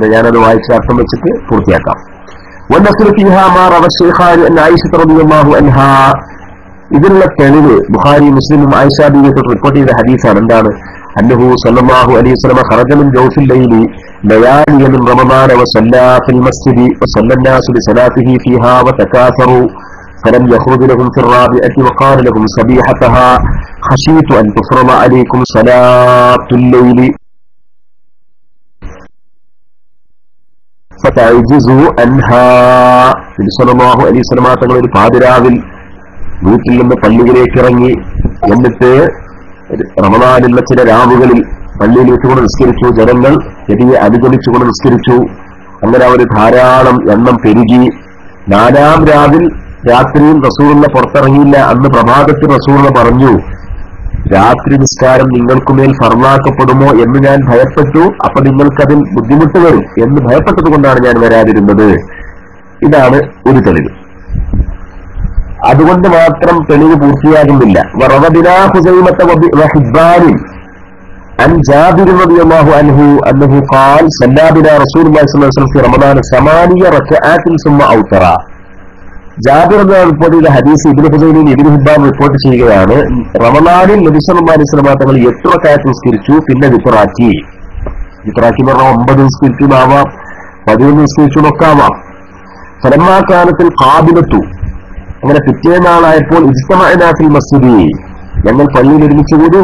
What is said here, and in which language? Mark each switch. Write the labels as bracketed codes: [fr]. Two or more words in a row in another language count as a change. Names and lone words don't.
[ml] ഞാനത് വായിച്ച അർത്ഥം വെച്ചിട്ട് പൂർത്തിയാക്കാം. ഇതിനുള്ള തെളിവ് ബുഖാരി മുസ്ലിമും ആയിഷ ബീവിയെ റിപ്പോർട്ട് ചെയ്ത ഹദീസാണ്. [ar] എന്താണ്? أنه صلى الله عليه وسلم خرج من جوف الليل ليالي من رمضان وصلى في المسجد وصلى الناس بصلاته فيها وتكاثروا فلم يخرج لهم في الرابعة وقال لهم صبيحتها خشيت أن تفرض عليكم صلاة الليل فتعجزوا عنها. [ml] നബി [ar] صلى الله عليه وسلم [ml] തങ്ങൾ ഒരു പാതിരാവിൽ വീട്ടിൽ നിന്ന് പള്ളിയിലേക്ക് ഇറങ്ങി. എന്നിട്ട് റമദാനിലുള്ള ചില രാവുകളിൽ പള്ളിയിൽ വെച്ചുകൊണ്ട് നിസ്കരിച്ചു. ജനങ്ങൾ നബിയെ അനുഗമിച്ചുകൊണ്ട് നിസ്കരിച്ചു. അങ്ങനെ അവർ ധാരാളം എണ്ണം പെരുകി. 4-ാം രാത്രിയിൽ റസൂലുള്ള പുറത്തിറങ്ങിയില്ല. അന്ന് പ്രഭാതത്തിൽ റസൂലുള്ള പറഞ്ഞു, രാത്രി നിസ്കാരം നിങ്ങൾക്കുമേൽ ഫർളാക്കപ്പെടുമോ എന്ന് ഞാൻ ഭയപ്പെട്ടു. അപ്പൊ നിങ്ങൾക്കതിൽ ബുദ്ധിമുട്ട് വരും എന്ന് ഭയപ്പെട്ടത് കൊണ്ടാണ് ഞാൻ വരാതിരുന്നത്. ഇതാണ് ഒരു തെളിവ്. അതുകൊണ്ട് മാത്രം തെളിവ് പൂർത്തിയാകുന്നില്ല. [ar] عن جابر رضي الله عنه أنه قال صلى بنا رسول الله صلى الله عليه وسلم في رمضان 8 ركعات ثم أوتر. [ml] ജാബിർ എന്ന റിപ്പോർട്ട് ചെയ്ത ഹദീസ് ഇബ്നു ഹുസൈനും ഇബ്നു ഹിബ്ബാൻ റിപ്പോർട്ട് ചെയ്യുകയാണ്. റമളാനിൽ നബി [ar] صلى الله عليه وسلم [ml] തങ്ങൾ 8 റക്അത്ത് നിസ്കരിച്ചു, പിന്നെ വിത്റാക്കി എന്ന് പറഞ്ഞാൽ 9 നിസ്കരിച്ചു ആവാം, 11 നിസ്കരിച്ചു എന്നൊക്കെ ആവാം. [ar] فلما كانت القابلة, [ml] അങ്ങനെ പിറ്റേന്നാളായപ്പോൾ [ar] اجتمعنا في المسجد, [ml] ഞങ്ങൾ പള്ളിയിൽ ഒരുമിച്ച് കൂടി.